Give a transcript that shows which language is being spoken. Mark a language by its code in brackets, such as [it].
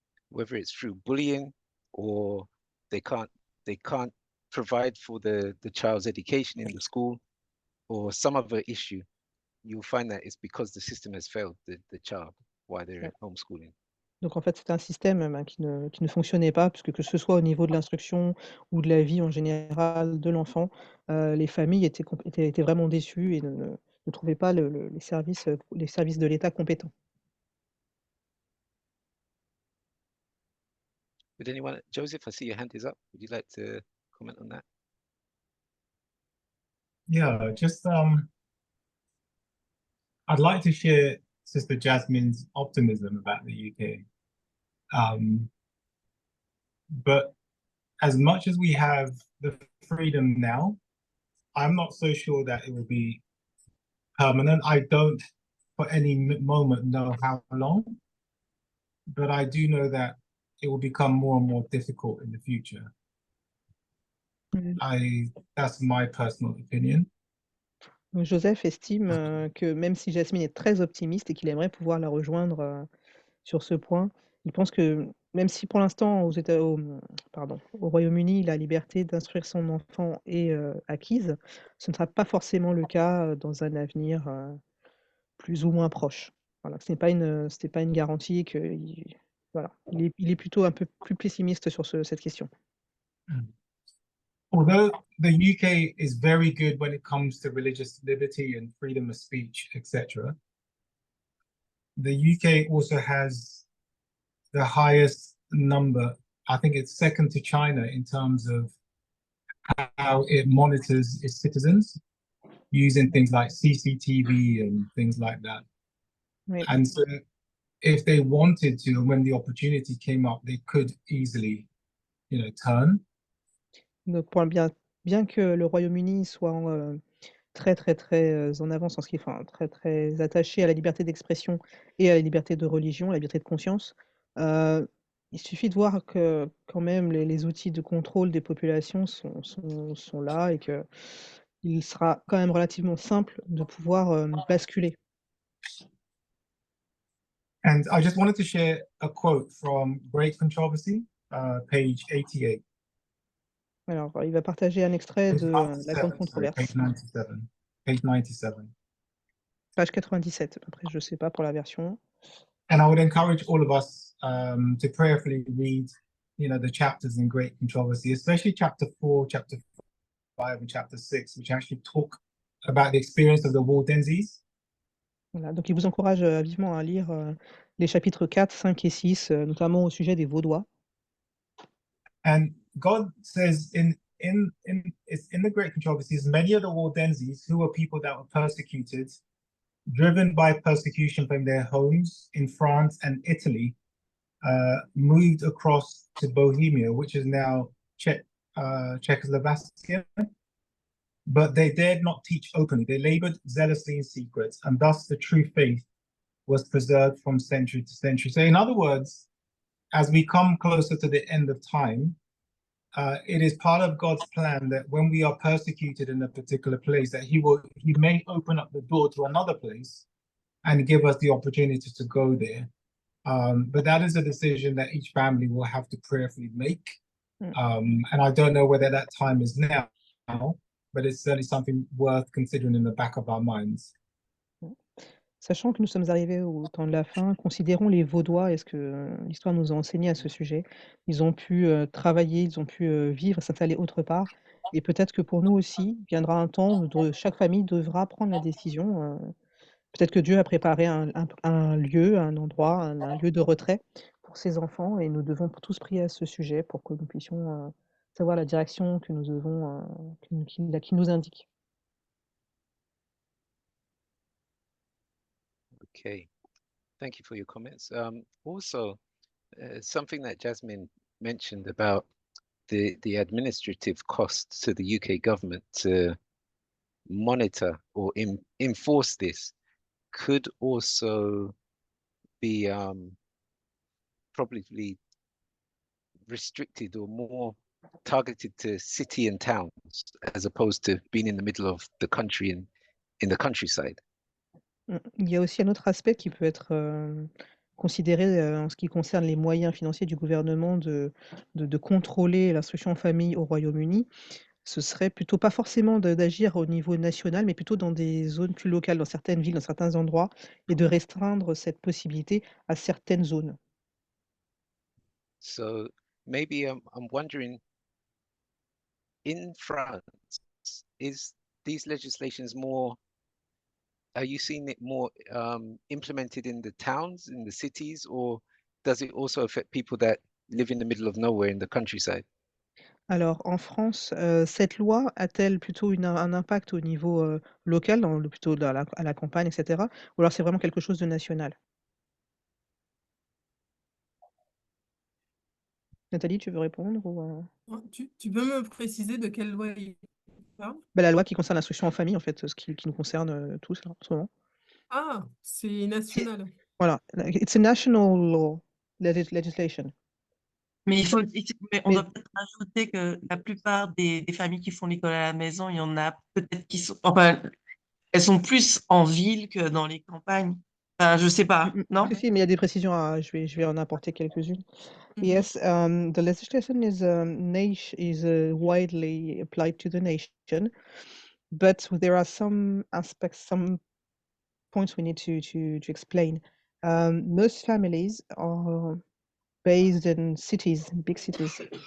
[en] Whether it's through bullying or they can't provide for the child's education in the school or some other issue, you'll find that it's because the system has failed the child while they're [fr] Ouais. [en] homeschooling. [fr] Donc en fait, c'est un système qui ne fonctionnait pas, puisque que ce soit au niveau de l'instruction ou de la vie en général de l'enfant, les familles étaient vraiment déçues et ne trouvaient pas les services de l'État compétents. [en] Would anyone, Joseph, I see your hand is up. Would you like to comment on that? Yeah, just I'd like to share Sister Jasmine's optimism about the UK. But as much as we have the freedom now, I'm not so sure that it will be permanent. I don't for any moment know how long, but I do know that it will become more and more difficult in the future. That's my personal opinion. [fr] Donc Joseph estime que même si Jasmine est très optimiste et qu'il aimerait pouvoir la rejoindre sur ce point, il pense que même si pour l'instant au Royaume-Uni, la liberté d'instruire son enfant est acquise, ce ne sera pas forcément le cas dans un avenir plus ou moins proche. Voilà, ce n'est pas une garantie que voilà, il est plutôt un peu plus pessimiste sur cette question. [en] Although the UK is very good when it comes to religious liberty and freedom of speech, etc., the UK also has the highest number. I think it's second to China in terms of how it monitors its citizens using things like CCTV and things like that. [fr] Oui. [en] And so if they wanted to, and when the opportunity came up, they could easily, turn. [fr] Donc bien que le Royaume-Uni soit très en avance en ce qui est, enfin, très attaché à la liberté d'expression et à la liberté de religion, la liberté de conscience, il suffit de voir que quand même les outils de contrôle des populations sont là et qu'il sera quand même relativement simple de pouvoir basculer. [en] And I just wanted to share a quote from Great Controversy, page 88. [fr] Alors, il va partager un extrait de La Grande Controverse. [en] Page 97. Page 97. Page 97. [fr] Après, je ne sais pas pour la version. [en] And I would encourage all of us to prayerfully read, the chapters in Great Controversy, especially chapter 4, chapter 5, and chapter 6, which actually talk about the experience of the Waldenses. [fr] Voilà, donc il vous encourage vivement à lire les chapitres 4, 5 et 6, notamment au sujet des Vaudois. [en] And God says in the Great Controversies, many of the Waldenses, who were people that were persecuted, driven by persecution from their homes in France and Italy, moved across to Bohemia, which is now Czechoslovakia. But they dared not teach openly. They labored zealously in secret, and thus the true faith was preserved from century to century. So in other words, as we come closer to the end of time, it is part of God's plan that when we are persecuted in a particular place, that He may open up the door to another place and give us the opportunity to go there. But that is a decision that each family will have to prayerfully make. And I don't know whether that time is now, but it's certainly something worth considering in the back of our minds. [fr] Sachant que nous sommes arrivés au temps de la fin, considérons les Vaudois et ce que l'histoire nous a enseigné à ce sujet. Ils ont pu travailler, ils ont pu vivre, s'installer autre part. Et peut-être que pour nous aussi, viendra un temps où chaque famille devra prendre la décision. Peut-être que Dieu a préparé un lieu, un endroit, un lieu de retrait pour ses enfants et nous devons tous prier à ce sujet pour que nous puissions savoir la direction que nous devons, qui nous indique. [en] Okay, thank you for your comments. Also, something that Jasmine mentioned about the administrative costs to the UK government to monitor or enforce this could also be probably restricted or more targeted to city and towns as opposed to being in the middle of the country and in the countryside. [fr] Il y a aussi un autre aspect qui peut être considéré en ce qui concerne les moyens financiers du gouvernement de contrôler l'instruction en famille au Royaume-Uni. Ce serait plutôt pas forcément d'agir au niveau national, mais plutôt dans des zones plus locales, dans certaines villes, dans certains endroits, et de restreindre cette possibilité à certaines zones. [en] So maybe I'm wondering, in France, is these legislations more, are you seeing it more implemented in the towns, in the cities, or does it also affect people that live in the middle of nowhere in the countryside? [fr] Alors, en France, cette loi a-t-elle plutôt un impact au niveau local, plutôt à la campagne, etc., ou alors c'est vraiment quelque chose de national? Nathalie, tu veux répondre ou Tu peux me préciser de quelle loi il parle? La loi qui concerne l'instruction en famille, en fait, ce qui nous concerne tous là, en ce moment. Ah, c'est national. [en] Voilà, it's a national law, legislation. [fr] Mais on Mais- doit peut-être rajouter que la plupart des familles qui font l'école à la maison, il y en a peut-être qui sont, enfin, elles sont plus en ville que dans les campagnes. Enfin, je sais pas, non? Si, mais il y a des précisions, je vais en apporter quelques-unes. [en] Yes, the legislation is widely applied to the nation, but there are some aspects, some points we need to explain. Most families are based in cities, big cities.